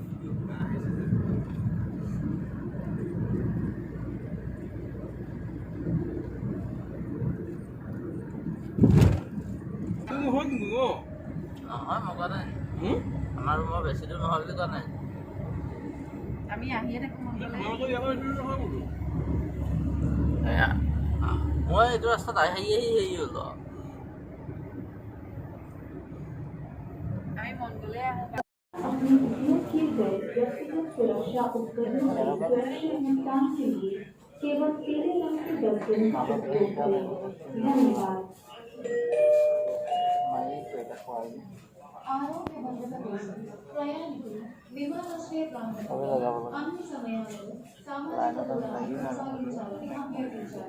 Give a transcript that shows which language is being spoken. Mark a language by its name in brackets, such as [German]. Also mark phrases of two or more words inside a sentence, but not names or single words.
[Assamese] নহয় মই কোৱা নাই, আমাৰ ৰুমৰ বেছি দূৰ নহয় বুলি কোৱা নাই। আমি আহিয়ে থাকোঁ। মই এইটো ৰাস্তাত আহি হ'লো। আমি মন গ'লে আহোঁ। [Hindi] अपने उपयोग किए गए व्यक्तिगत सुरक्षा उपकरणों की सुरक्षित निपटान के लिए केवल पीले रंग के डस्टबिन का उपयोग करें। धन्यवाद। [Telugu] ఆరోగ్య భద్రత కోసం ప్రయాణికులు విమానాశ్రయ ప్రాంతంలో అన్ని సమయాలలో సామాజిక దూరాన్ని కొనసాగించాలని అభ్యర్థించారు.